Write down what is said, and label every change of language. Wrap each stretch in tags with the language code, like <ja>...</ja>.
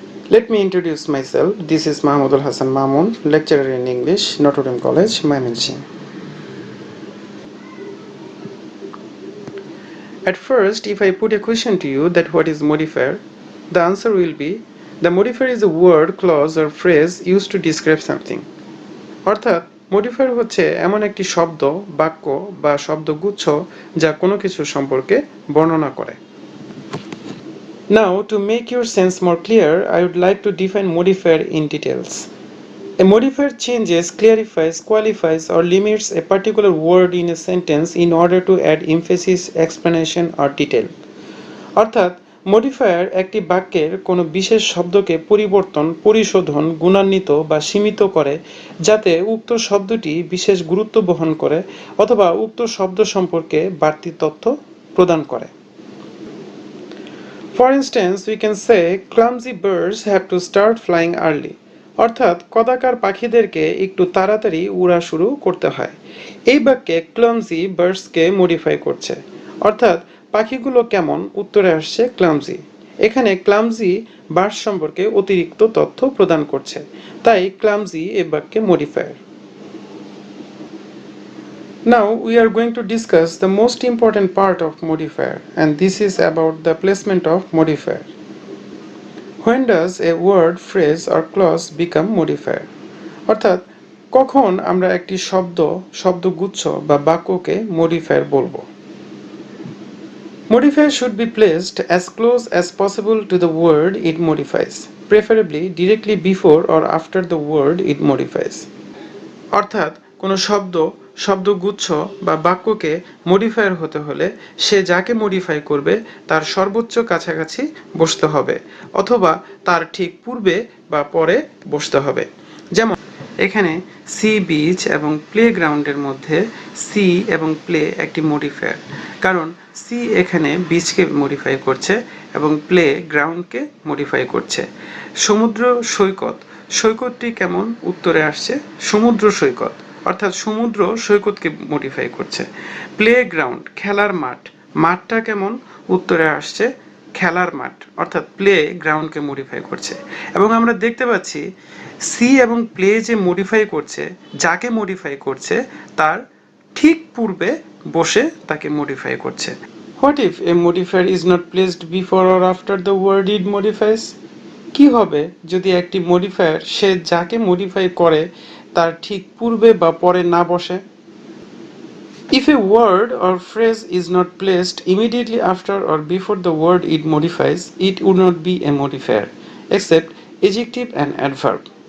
<en>Let me introduce myself. This is Mahmudul Hassan Mamun, lecturer in English, Notre Dame College, Mymensingh. At first, if I put a question to you that what is modifier, the answer will be the modifier is a word, clause or phrase used to describe something.</en> <bn>অর্থাৎ modifier হচ্ছে এমন একটি শব্দ, বাক্য বা শব্দগুচ্ছ যা কোনো কিছু সম্পর্কে বর্ণনা করে।</bn> <en>Now, to make your sense more clear, I would like to define modifier in details. A modifier changes, clarifies, qualifies, or limits a particular word in a sentence in order to add emphasis, explanation, or detail.</en> <bn>অর্থাৎ modifier একটি বাক্যের কোনো বিশেষ শব্দকে পরিবর্তন, পরিশোধন, গুণান্বিত বা সীমিত করে যাতে উক্ত শব্দটি বিশেষ গুরুত্ব বহন করে অথবা উক্ত শব্দ সম্পর্কে বাড়তি তথ্য প্রদান করে।</bn> <en>For instance, we can say clumsy birds have to start flying early.</en> <bn>অর্থাৎ কদাকার পাখিদেরকে একটু তাড়াতাড়ি উড়া শুরু করতে হয়। এই বাক্যে ক্লামজি বার্ডসকে মডিফাই করছে। অর্থাৎ পাখিগুলো কেমন উত্তরে আসছে ক্লামজি। এখানে ক্লামজি বার্ড সম্পর্কে অতিরিক্ত তথ্য প্রদান করছে। তাই ক্লামজি এই বাক্যে modifier.</bn> <en>Now we are going to discuss the most important part of modifier, and this is about the placement of modifier. When does a word, phrase or clause become modifier?</en> <bn>অর্থাৎ কখন আমরা একটি শব্দ, শব্দগুচ্ছ বা বাক্যকে modifier বলবো?</bn> <en>Modifier should be placed as close as possible to the word it modifies, preferably directly before or after the word it modifies.</en> <bn>অর্থাৎ কোনো শব্দ, শব্দগুচ্ছ বা বাক্যকে মডিফায়ার হতে হলে সে যাকে মডিফাই করবে তার সর্বোচ্চ কাছাকাছি বসতে হবে অথবা তার ঠিক পূর্বে বা পরে বসতে হবে। যেমন এখানে সি বিচ এবং প্লেগ্রাউন্ডের মধ্যে সি এবং প্লে একটি মডিফায়ার, কারণ সি এখানে বিচকে মডিফাই করছে এবং প্লে গ্রাউন্ডকে মডিফাই করছে। সমুদ্র সৈকত, সৈকতটি কেমন উত্তরে আসছে সমুদ্র সৈকত, অর্থাৎ সমুদ্র সৈকতকে মডিফাই করছে। প্লে গ্রাউন্ড খেলার মাঠ, মাঠটা কেমন উত্তরে আসছে খেলার মাঠ, অর্থাৎ প্লে গ্রাউন্ডকে মডিফাই করছে। এবং আমরা দেখতে পাচ্ছি সি এবং প্লে যে মডিফাই করছে, যাকে মডিফাই করছে তার ঠিক পূর্বে বসে তাকে মডিফাই করছে।</bn> <en>What if a modifier is not placed before or after the word it modifies?</en> <bn>কি হবে যদি একটি মডিফায়ার সে যাকে মডিফাই করে তার ঠিক পূর্বে বা পরে না বসে?</bn> <en>If a word or phrase is not placed immediately after or before the word it modifies, it would not be a modifier, except adjective and adverb.</en>